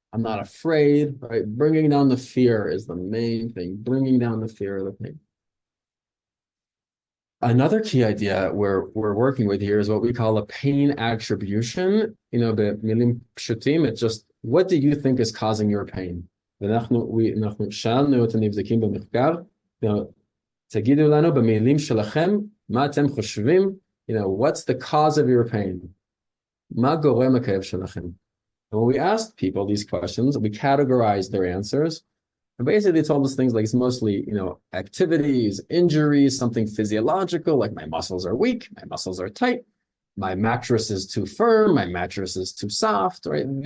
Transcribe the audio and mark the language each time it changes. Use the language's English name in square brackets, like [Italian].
[English] I'm not afraid, right? Bringing down the fear is the main thing, bringing down the fear of the pain. Another key idea we're working with here is what we call a pain attribution. [Hebrew] במילים פשוטים, [English] it's just, what do you think is causing your pain? [Hebrew] ואנחנו שאלנו את הנבדקים במחקר, תגידו לנו במילים שלכם, מה אתם חושבים? [English] What's the cause of your pain? [Hebrew] מה גורם לכאב שלכם? [English] And when we asked people these questions, we categorized their answers. And basically they told us things like it's mostly, activities, injuries, something physiological, like my muscles are weak, my muscles are tight, my mattress is too firm, my mattress is too soft, right?